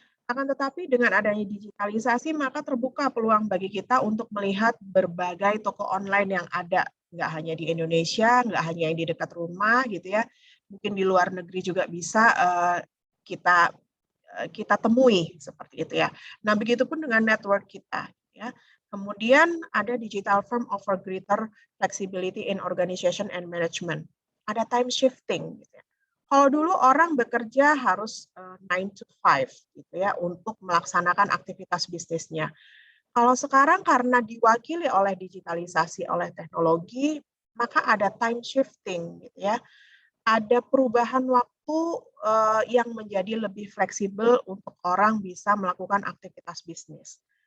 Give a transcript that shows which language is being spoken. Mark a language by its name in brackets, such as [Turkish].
[Indonesian] Akan tetapi dengan adanya digitalisasi, maka terbuka peluang bagi kita untuk melihat berbagai toko online yang ada. Nggak hanya di Indonesia, nggak hanya yang di dekat rumah gitu ya. Mungkin di luar negeri juga bisa kita temui seperti itu ya. Nah, begitupun dengan network kita ya. Kemudian ada [English] digital firm offer greater flexibility in organization and management. [Indonesian] Ada time shifting gitu ya. Kalau dulu orang bekerja harus 9 to 5 gitu ya untuk melaksanakan aktivitas bisnisnya. Kalau sekarang karena diwakili oleh digitalisasi, oleh teknologi, maka ada time shifting gitu ya. Ada perubahan waktu yang menjadi lebih fleksibel untuk orang bisa melakukan aktivitas bisnis.